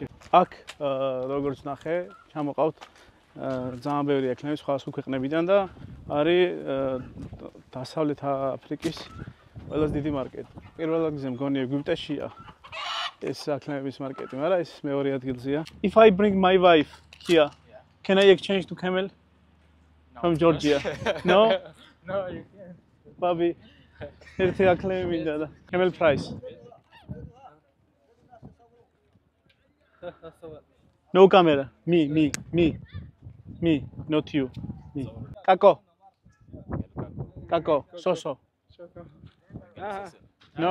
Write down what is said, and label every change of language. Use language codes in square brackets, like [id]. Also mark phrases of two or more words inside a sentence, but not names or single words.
[ka] აქ როგორც ნახე, ჩამოყავთ ძალიან ბევრი აკლემები სხვადასხვა ქვეყნებიდან და არის დასავლეთ აფრიკის ყველაზე დიდი მარკეტი. პირველ ადგილზე მგონი ეგვიპტეშია ეს აკლემების მარკეტი, მაგრამ ეს მეორე ადგილზეა. [en] If I bring my wife here, can I exchange to camel? No. From Georgia? No? No, you can't. Babi, [ka] ერთი აკლემი მინდა და [en] camel price. No camera. Me, not you. Me. Kako. Soso. No.